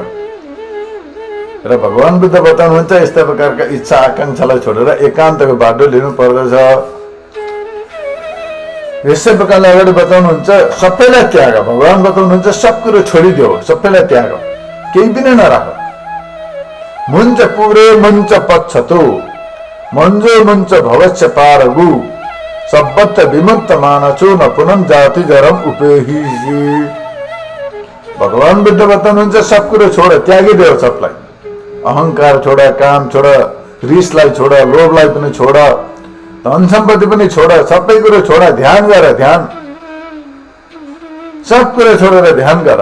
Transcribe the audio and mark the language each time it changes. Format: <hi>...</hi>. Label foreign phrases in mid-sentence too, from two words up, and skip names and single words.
<ne>र भगवान बुद्ध बताउनुहुन्छ यस्ता प्रकारका इच्छा आकांक्षालाई छोडेर एकान्तको बाटो लिनु पर्दछ। यसै प्रकारले अगाडि बताउनुहुन्छ सबैलाई त्याग। भगवान बताउनुहुन्छ सब कुरो छोडिदेऊ, सबैलाई त्याग, केही पनि नराख।</ne> <pi>मुञ्च पुरे मुञ्च पच्छतो मञ्जो मुञ्च भवस्य पारगु सब्बत विमुक्त मानसो न पुनः जाति जरम उपेहिसी।</pi> <ne>भगवान बुद्ध बताउनुहुन्छ सब कुरो छोड, त्यागिदेऊ सबलाई। अहंकार छोड, काम छोड, रिसलाई छोड, लोभलाई पनि छोड, धन सम्पत्ति पनि छोड, सबै कुरो छोड, ध्यान गर, ध्यान सब कुरो छोडेर ध्यान गर।</ne>